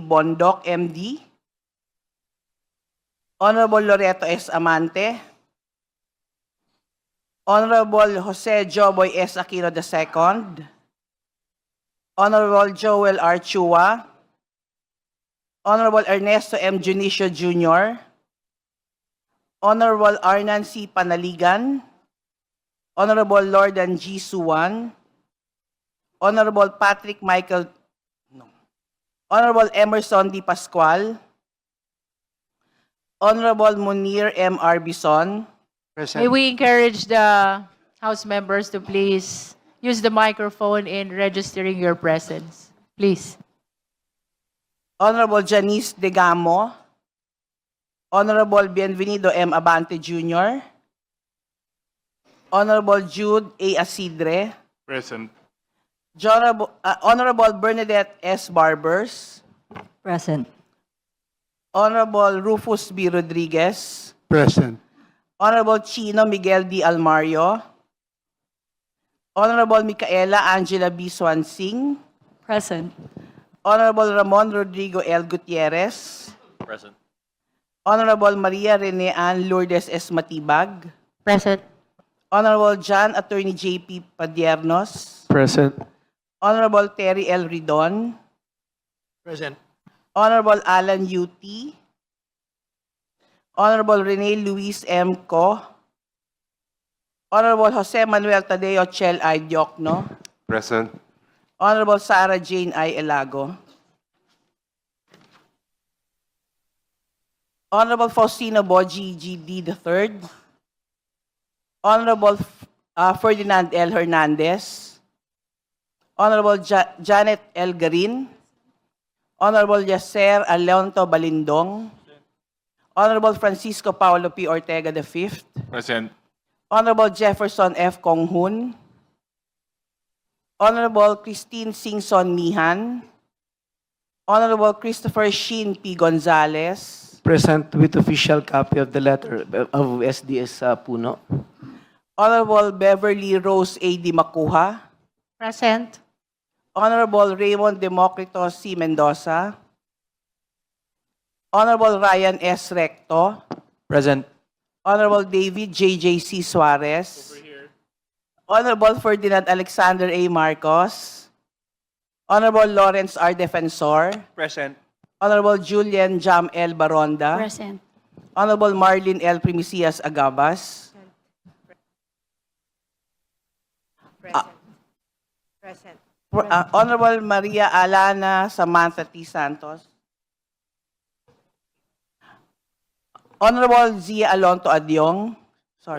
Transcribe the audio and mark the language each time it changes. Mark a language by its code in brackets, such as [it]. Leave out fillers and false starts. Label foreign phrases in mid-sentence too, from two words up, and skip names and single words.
[en] Bondoc, MD, Honorable Loreto S. Amante, Honorable Jose Joboy S. Aquino II, Honorable Joel R. Chua, Honorable Ernesto M. Junicio Jr., Honorable Arnan C. Panaligan, Honorable Lordan G. Suwan, Honorable Patrick Michael, Honorable Emerson D. Pascual, Honorable Munir M. Arbison, Present. May we encourage the House members to please use the microphone in registering your presence. Please. Honorable Janice Degamo, Honorable Bienvenido M. Abante Jr., Honorable Jude A. Asidre, Present. Honorable Bernadette S. Barbers, Present. Honorable Rufus B. Rodriguez, Present. Honorable Chino Miguel D. Almario, Honorable Micaela Angela B. Swansing, Present. Honorable Ramon Rodrigo L. Gutierrez, Present. Honorable Maria Rene Ann Lourdes S. Matibag, Present. Honorable John Attorney J.P. Padiernos, Present. Honorable Terry L. Ridon, Present. Honorable Alan U.T., Honorable Rene Luis M. Co., Honorable Jose Manuel Tadeo Chel I. Diokno, Present. Honorable Sarah Jane I. Elago, Honorable Faustino Boji G.D. III, Honorable Ferdinand L. Hernandez, Honorable Janet L. Garin, Honorable Yasser Alonto Balindong, Honorable Francisco Paulo P. Ortega V, Present. Honorable Jefferson F. Konghun, Honorable Christine Singson Mihan, Honorable Christopher Shin P. Gonzalez, Present with official copy of the letter of SDS Puno. Honorable Beverly Rose A. Di Makuha, Present. Honorable Raymond Democrito C. Mendoza, Honorable Ryan S. Recto, Present. Honorable David J.J.C. Suarez, Honorable Ferdinand Alexander A. Marcos, Honorable Lawrence R. Defensor, Present. Honorable Julian Jam L. Baronda, Present. Honorable Marlene L. Primicias Agabas, Present. Honorable Maria Alana Samantha T. Santos, Honorable Zia Alonto Adyong, sorry.